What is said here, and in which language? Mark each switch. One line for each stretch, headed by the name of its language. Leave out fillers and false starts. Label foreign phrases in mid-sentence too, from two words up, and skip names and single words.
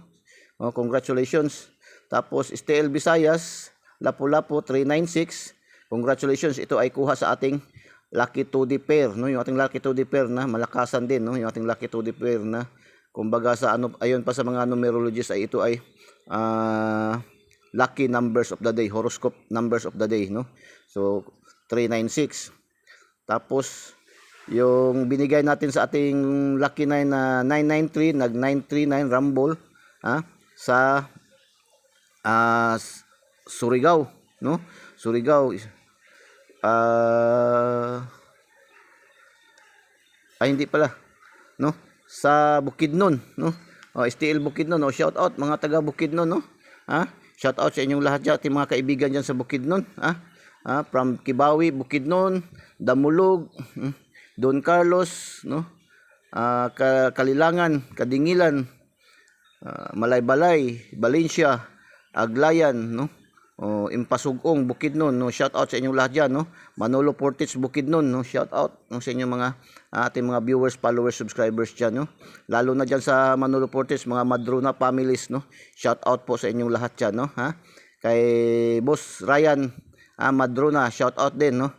Filipino: Congratulations. Tapos STL Visayas, Lapu-Lapu 396. Congratulations, ito ay kuha sa ating Lucky 2D pair, no? Yung ating Lucky 2D pair na malakasan din, no? Yung ating Lucky 2D pair na kumbaga sa ayon pa sa mga numerologists ay ito ay
English: lucky numbers of the day, horoscope numbers of the day,
Filipino: no? So 396. Tapos yung binigay natin sa ating lucky 9 na 993, nag 939 rumble sa Surigao, no? Surigao hindi pala, no? Sa Bukidnon, no? STL Bukidnon, no?
English: Shout out
Filipino: mga taga Bukidnon, no?
English: Shout out
Filipino: sa inyong lahat diyan, ating mga kaibigan diyan sa Bukidnon, from Kibawi, Bukidnon, Damulog, Don Carlos, no? Kalilangan, Kadingilan, Malaybalay, Valencia, Aglayan, no? Impasugong, Bukidnon, no?
English: Shout out
Filipino: sa inyong lahat diyan, no? Manolo Portage, Bukidnon, no?
English: Shout out,
Filipino: no, sa inyong mga ating mga
English: viewers, followers, subscribers
Filipino: diyan, no? Lalo na diyan sa Manolo Portage, mga Madrona families, no?
English: Shout out
Filipino: po sa inyong lahat diyan, no? Kay Boss Ryan Madrona,
English: shout out
Filipino: din, no?